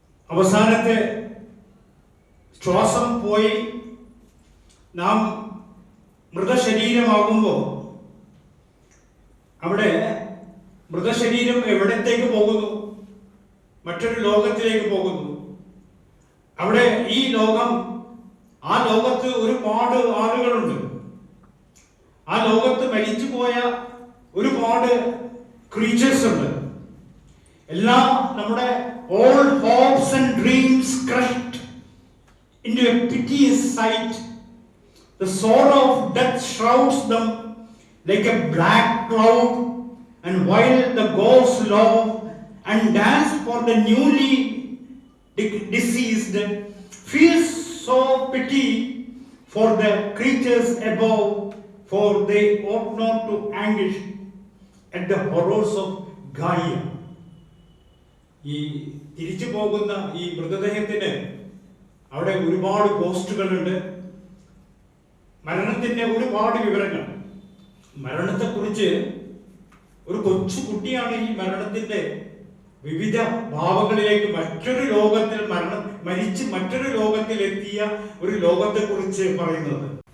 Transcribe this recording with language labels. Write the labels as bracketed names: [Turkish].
[Malayalam] അവസാനത്തെ ശ്വാസം പോയി നാം മൃതശരീരമാകുമ്പോൾ അവിടെ മൃതശരീരം എവിടത്തേക്ക് പോകുന്നു? മറ്റൊരു ലോകത്തിലേക്ക് പോകുന്നു. അവിടെ ഈ ലോകം, ആ ലോകത്ത് ഒരുപാട് ആളുകളുണ്ട്. ആ ലോകത്ത് മരിച്ചുപോയ ഒരുപാട് ക്രീച്ചേഴ്സ് ഉണ്ട്. എല്ലാം നമ്മുടെ [English] all hopes and dreams crushed into a piteous sight. The sorrow of death shrouds them like a black cloud, and while the ghosts love and dance for the newly deceased, feels so pity for the creatures above, for they ought not to anguish at the horrors of Gaia. [Malayalam] ഈ തിരിച്ചു പോകുന്ന ഈ മൃതദേഹത്തിന് അവിടെ ഒരുപാട് പോസ്റ്റുകളുണ്ട്, മരണത്തിന്റെ ഒരുപാട് വിവരങ്ങൾ. മരണത്തെക്കുറിച്ച് ഒരു കൊച്ചു കുട്ടിയാണ് ഈ മരണത്തിന്റെ വിവിധ ഭാവങ്ങളിലേക്ക് മറ്റൊരു ലോകത്തിൽ മരിച്ച് മറ്റൊരു ലോകത്തിൽ എത്തിയ ഒരു ലോകത്തെക്കുറിച്ച് പറയുന്നത്.